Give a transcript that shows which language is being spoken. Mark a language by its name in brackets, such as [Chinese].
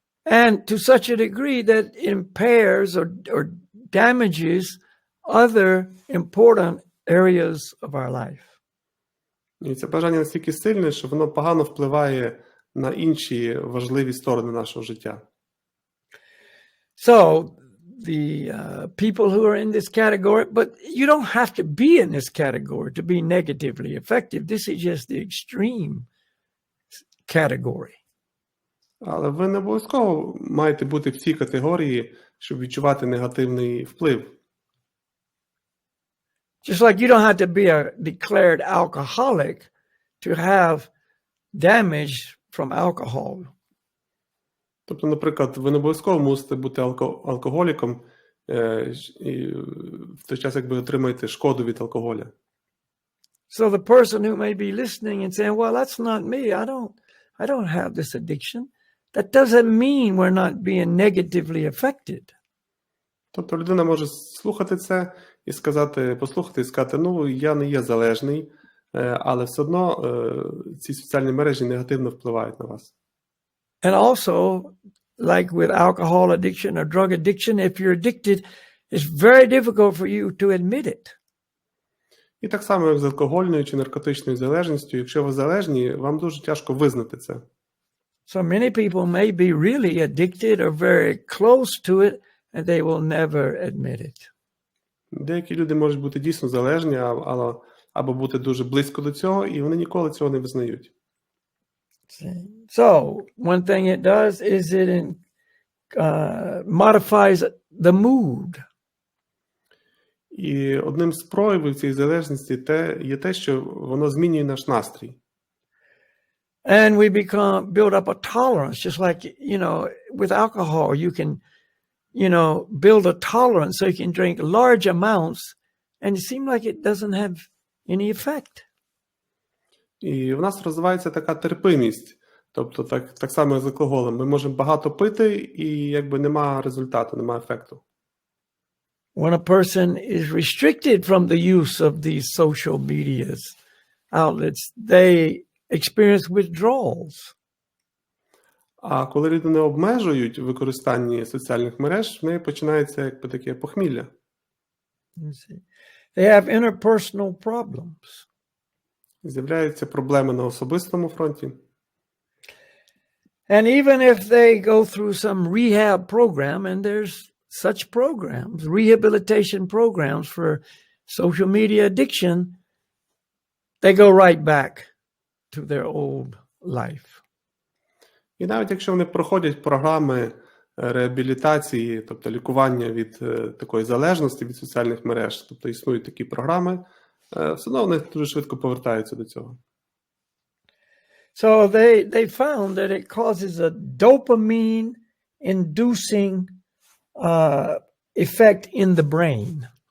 [English] And to such a degree that impairs or damages other important areas of our life. [Ukrainian] І це бажання настільки сильне, що воно погано впливає на інші важливі сторони нашого життя. [English] So, the people who are in this category, but you don't have to be in this category to be negatively affected. This is just the extreme category. [Ukrainian] Але ви не обов'язково маєте бути в цій категорії, щоб відчувати негативний вплив. [English] Just like you don't have to be a declared alcoholic to have damage from alcohol. [Ukrainian] Тобто, наприклад, ви не обов'язково мусите бути алкоголіком, і в той час якби отримуєте шкоду від алкоголя. [English] So the person who may be listening and saying, well, that's not me. I don't have this addiction. That doesn't mean we're not being negatively affected. [Ukrainian] Тобто людина може слухати це і сказати, послухати і сказати, ну, я не є залежний, але все одно ці соціальні мережі негативно впливають на вас. [English] And also, like with alcohol addiction or drug addiction, if you're addicted, it's very difficult for you to admit it. [Ukrainian] І так само, як з алкогольною чи наркотичною залежністю, якщо ви залежні, вам дуже тяжко визнати це. [English] So many people may be really addicted or very close to it, and they will never admit it. [Ukrainian] Деякі люди можуть бути дійсно залежні, або бути дуже близько до цього, і вони ніколи цього не визнають. [English] So, one thing it does is it modifies the mood. [Ukrainian] І одним з проявів цієї залежності є те, що воно змінює наш настрій. [English] And we build up a tolerance, just like, with alcohol, you can, build a tolerance so you can drink large amounts and it seems like it doesn't have any effect. [Ukrainian] І в нас розвивається така терпимість. Тобто так само як з алкоголем. Ми можемо багато пити і якби немає результату, немає ефекту. [English] When a person is restricted from the use of these social media outlets, they experience withdrawals. [Ukrainian] А коли людини обмежують в використанні соціальних мереж, в неї починається якби таке похмілля. [English] They have interpersonal problems. [Ukrainian] З'являються проблеми на особистому фронті. [English] And even if they go through some rehab program, and there's such programs, rehabilitation programs for social media addiction, they go right back to their old life. [Ukrainian] І навіть якщо вони проходять програми реабілітації, тобто лікування від такої залежності від соціальних мереж, тобто існують такі програми, все одно вони дуже швидко повертаються до цього. [English] So they found that it causes a dopamine-inducing effect in the brain.